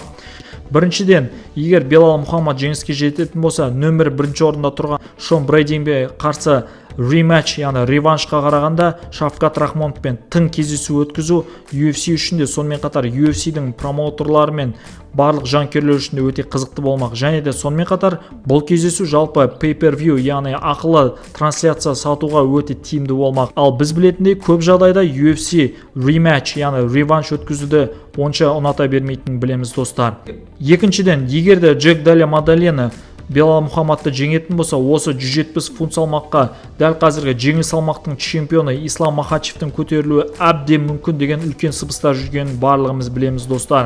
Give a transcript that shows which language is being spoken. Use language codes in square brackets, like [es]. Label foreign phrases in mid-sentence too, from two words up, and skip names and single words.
[kk] Біріншіден, егер Белал Мухаммад жеңіске жететін болса, нөмір 1-ші орында тұрған Шон Брейдиге қарсы рематч, яғни реваншқа қарағанда Шавкат Рахмоновпен тың кездесу өткізу UFC үшін де, сонымен қатар UFC-дің промоутерлары мен барлық жанкүйерлер үшін де өте қызықты болмақ. Және де сонымен қатар бұл кездесу жалпы pay-per-view, яғни ақылы трансляция сатуға өте тиімді болмақ. Ал біз білетіндей көп жағдайда UFC рематч, яғни реванш өткізуді онша ұната бермейтінін білеміз достар. Екіншіден, егер де Джек Дале Мадалена Белал Мухаммадты жеңетін болса, осы 170 фунт салмаққа дәл қазіргі жеңіл салмақтың чемпионы Ислам Махачевтің көтерілуі әбден мүмкін деген үлкен сыбыстар жүргенін барлығымыз білеміз достар.